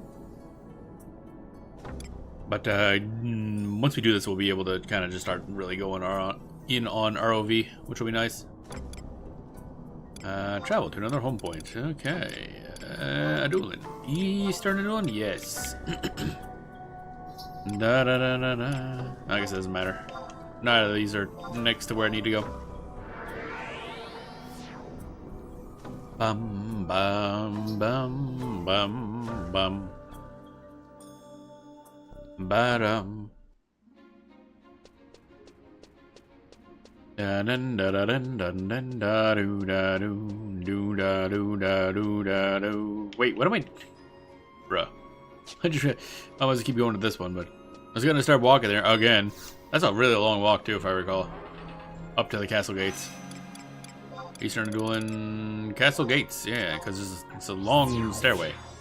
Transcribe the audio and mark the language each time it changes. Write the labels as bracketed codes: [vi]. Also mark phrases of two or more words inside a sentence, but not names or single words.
[en] But once we do this, we'll be able to kind of just start really going in on ROV, which will be nice. Travel to another home point. Okay. Adoulin. Eastern Adoulin? Yes. Da da da da da. I guess it doesn't matter. None of these are next to where I need to go. Bum bum bum bum bum. Ba-dum. Da dun da da dun dun dun da do da do da do da do da do. Wait, what am I? Bruh. I was to keep going to this one, but I was gonna start walking there again. That's a really long walk too, if I recall. up to the castle gates. Eastern Adoulin castle gates. Yeah, because it's a long stairway.